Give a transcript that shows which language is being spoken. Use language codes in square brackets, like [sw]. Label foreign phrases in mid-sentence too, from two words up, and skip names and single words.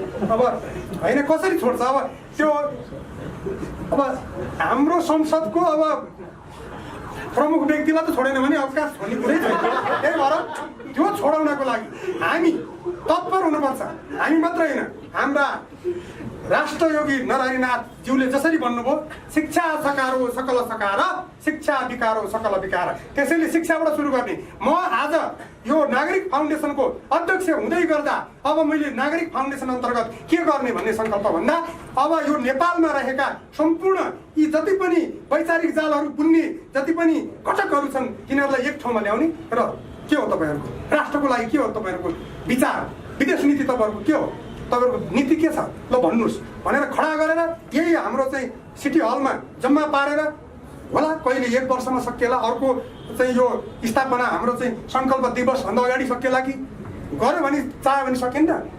[ne] अब होइन, कसरी छोड्छ अब त्यो। अब हाम्रो संसदको अब प्रमुख व्यक्तिलाई त छोडेन भने अवकाश भन्ने कुरै छैन। त्यही भएर त्यो छोडाउनको लागि हामी तत्पर हुनुपर्छ। हामी मात्र होइन, हाम्रा राष्ट्रयोगी नरहरिनाथज्यूले जसरी भन्नुभयो, शिक्षा सकारो सकल सकार, शिक्षा विकारो सकल विकार। त्यसैले शिक्षाबाट सुरु गर्ने। म आज यो नागरिक फाउन्डेसनको अध्यक्ष हुँदै गर्दा अब मैले नागरिक फाउन्डेसन अन्तर्गत के गर्ने भन्ने सङ्कल्प भन्दा, अब यो नेपालमा रहेका सम्पूर्ण यी जति पनि वैचारिक जालहरू बुन्ने जति पनि घटकहरू छन्, तिनीहरूलाई एक ठाउँमा ल्याउने र के हो तपाईँहरूको राष्ट्रको लागि, के हो तपाईँहरूको विचार, विदेश नीति तपाईँहरूको के हो, तपाईँहरूको नीति के छ, ल भन्नुहोस् भनेर खडा गरेर यही हाम्रो चाहिँ सिटी हलमा जम्मा पारेर होला, कहिले 1 वर्षमा सकिएला, अर्को चाहिँ यो स्थापना हाम्रो चाहिँ सङ्कल्प दिवसभन्दा अगाडि सकिएला कि, गऱ्यो भने चाह्यो भने सकिन्छ।